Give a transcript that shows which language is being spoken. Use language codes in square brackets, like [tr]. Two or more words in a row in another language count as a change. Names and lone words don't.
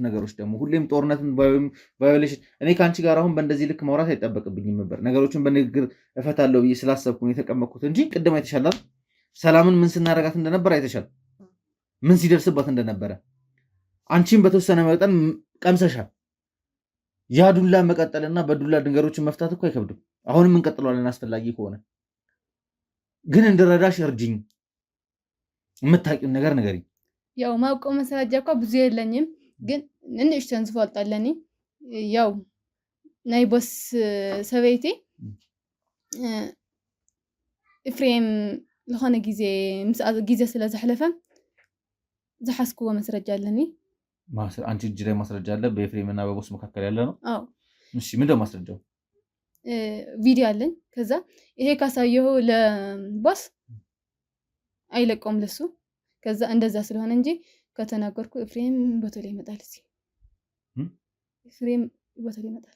[am] ነገሮች ደግሞ ሁሌም ጦርነትን ቫዮሌሽን እኔ ከአንቺ ጋር አሁን በእንደዚህ ልክ ማውራት አይጠበቅብኝም ነበር ነገሮችን በንግግር እፈታለሁ ብዬ ስላሰብኩ ነው የተቀመጥኩት እንጂ ቅድም አይተሻል ሰላምን ምን ስናረጋት እንደነበር አይተሻል ምን ሲደርስባት እንደነበረ አንቺን በተወሰነ መጠን ቀምሰሻል ያ ዱላ መቀጠልና በዱላ ድንገሮችን መፍታት እኮ አይከብድም አሁንም እንቀጥለዋለን አስፈላጊ ከሆነ ግን እንድረዳሽ እርጅኝ የምታውቂውን ነገር ንገሪኝ ያው ማውቀው መሰረጃ እኮ ብዙ የለኝም ግን [ti] እንሽተን ዝፈልጣለኒ ያው ናይ ቦስ ሰበይቲ ኤፍሬም [am] ለሆነ ጊዜ [ti] ስለዘሕለፈ ዝሐስኩዎ መስረጃ አለኒ [am] አንቺ እጅ ላይ ማስረጃ አለ በኤፍሬም እና በቦስ መካከል ያለ ነው አዎ እሺ ምንድነው ማስረጃው ቪዲዮ አለኝ ከዛ ይሄ ካሳየው ለቦስ አይለቀውም ለሱ ከዛ እንደዛ ስለሆነ እንጂ ከተናገርኩ ኤፍሬም ቦታው ላይ ይመጣል እዚህ ኤፍሬም ቦታው ላይ ይመጣል